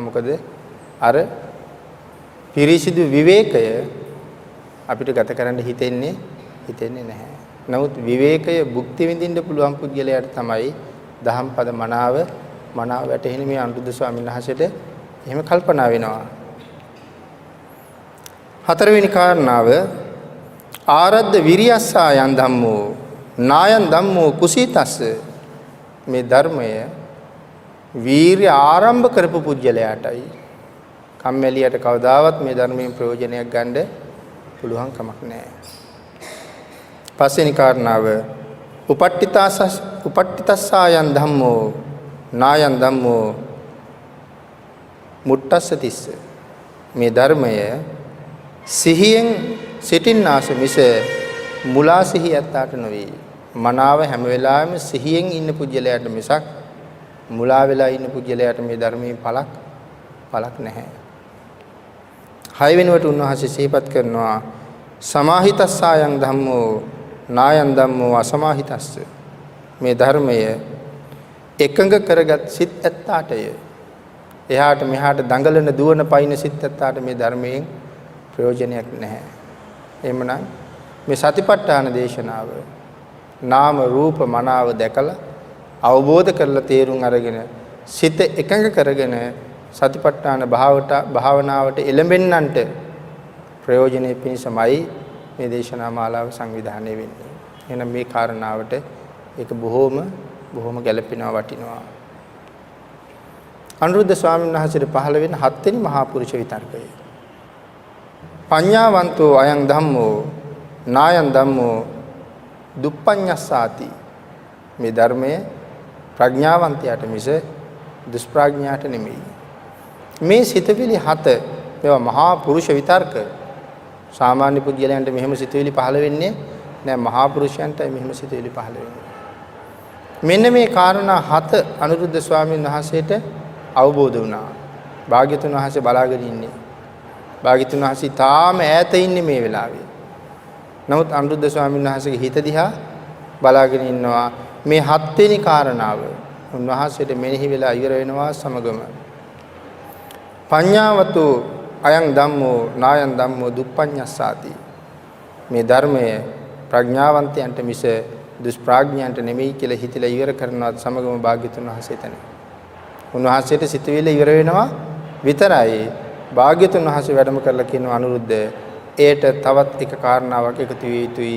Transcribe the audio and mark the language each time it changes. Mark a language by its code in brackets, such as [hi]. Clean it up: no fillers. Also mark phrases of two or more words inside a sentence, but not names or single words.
[si] මොකද අර පිරිසිදු විවේකය අපිට ගත කරන්න හිතෙන්නේ නැහැ. නමුත් විවේකය භුක්ති විඳින්න පුළුවන් පුද්ගලයාට තමයි දහම් පද මනාව වැටහෙන මේ අනුරුද්ධ ස්වාමීන් වහන්සේට එහෙම කල්පනා වෙනවා. හතරවෙනි කාරණාව [pi] ආරද්ධ විරියස්සා යන් ධම්මෝ නායන් ධම්මෝ කුසීතස්ස [si] මේ ධර්මය වීර්ය ආරම්භ කරපු පුජ්‍යලයාටයි. කම්මැලියට කවදාවත් මේ ධර්මයෙන් ප්‍රයෝජනයක් ගන්න පුළුවන් කමක් නැහැ. පස්වෙනි කාරණාව [pi] උපට්ඨිතස්සා යන් ධම්මෝ නායන් ධම්මෝ මුට්ටස්ස තිස්ස [si] මේ ධර්මය සිහියෙන් සිටින්නාස මිස මුලා සිහියත්තාට නොවේ. මනාව හැම වෙලාවෙම සිහියෙන් ඉන්න පුජ්‍යලයට මිසක් මුලා වෙලා ඉන්න පුජ්‍යලයට මේ ධර්මයේ පළක් නැහැ. 6 වෙනුවට උන්වහන්සේ සිහිපත් කරනවා [pi] සමාහිතස්සායන් ධම්මෝ නායන් ධම්මෝ අසමාහිතස්ස [si] මේ ධර්මය එකඟ කරගත් සිත් ඇත්තාටය. එහාට මෙහාට දඟලන දුවන පයින් සිත් ඇත්තාට මේ ධර්මයෙන් ප්‍රයෝජනයක් නැහැ. එhmenan මේ සතිපට්ඨාන දේශනාව නාම රූප මනාව දැකලා අවබෝධ කරලා තේරුම් අරගෙන සිත එකඟ කරගෙන සතිපට්ඨාන භාවනාවට එළඹෙන්නන්ට ප්‍රයෝජනෙ පිණිසමයි මේ දේශනා මාලාව සංවිධානය වෙන්නේ. එහෙනම් මේ කාරණාවට ඒක බොහොම ගැළපෙනවා වටිනවා. අනුරුද්ධ ස්වාමීන් වහන්සේට පහළ වෙන 7 වෙනි මහා පුරුෂ විතර්කය. [pi] පඤ්ඤාවන්තෝ අයං ධම්මෝ නායං ධම්මෝ දුප්පඤ්ඤස්සාති. [si] මේ ධර්මය ප්‍රඥාවන්තයාට මිස දුෂ්ප්‍රඥයාට නෙමෙයි. මේ සිතවිලි 7 මේවා මහා පුරුෂ විතර්ක. සාමාන්‍ය පුද්ගලයන්ට මෙහෙම සිතවිලි පහළ වෙන්නේ නෑ. මහා පුරුෂයන්ටයි මෙහෙම සිතවිලි පහළ වෙන්නේ. මෙන්න මේ කාරණා 7 අනුරුද්ධ ස්වාමීන් වහන්සේට අවබෝධ වුණා. භාග්‍යතුන් වහන්සේ බලාගෙන ඉන්නේ. භාග්‍යතුන් වහන්සේ තාම ඈත ඉන්නේ මේ වෙලාවේ. නමුත් අනුරුද්ධ ස්වාමීන් වහන්සේගේ හිත දිහා බලාගෙන ඉන්නවා. මේ 7 වෙනි කාරණාව උන්වහන්සේට මෙනෙහි වෙලා ඉවර වෙනවා සමගම. [pi] පඤ්ඤාවතු අයං ධම්මෝ නායං ධම්මෝ දුප්පඤ්ඤස්සාති. [si] මේ ධර්මය ප්‍රඥාවන්තයන්ට මිස දුෂ්ප්‍රඥයන්ට නෙමෙයි කියලා හිතලා ඉවර කරනවත් සමගම භාග්‍යතුන් වහන්සේ එතන. උන්වහන්සේට සිතවිල්ල ඉවර වෙනවා විතරයි. භාග්‍යතුන් වහන්සේ වැඩම කරලා කියනවා අනුරුද්ධ ඒට තවත් එක කාරණාවක් එකතු විය යුතුයි.